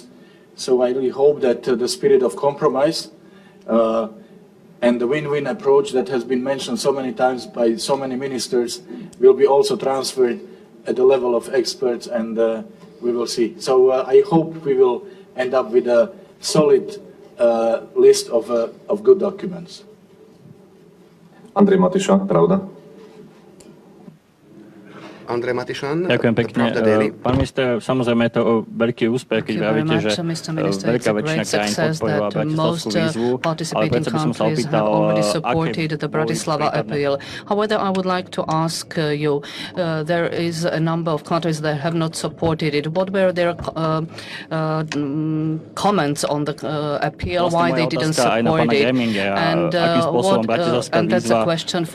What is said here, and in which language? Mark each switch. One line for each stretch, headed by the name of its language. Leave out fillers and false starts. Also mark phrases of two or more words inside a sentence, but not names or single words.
English: So I really hope that the spirit of compromise and the win-win approach that has been mentioned so many times by so many ministers will be also transferred at the level of experts, and we will see. So I hope we will end up with a solid list of good documents. Andrej Matiša, Pravda. Andrej Matišan,
Slovak: Ďakujem pekne. Pán minister, samozrejme je to veľký úspech, keď vravíte, že veľká väčšina krajín podporila bratislavskú výzvu, ale predsa by som sa opýtal, aké
English: the Bratislava appeal. However, I would like to ask you, there is a number of countries that have not supported it. What were their comments on the appeal, why they didn't support it? And that's a question for Mr.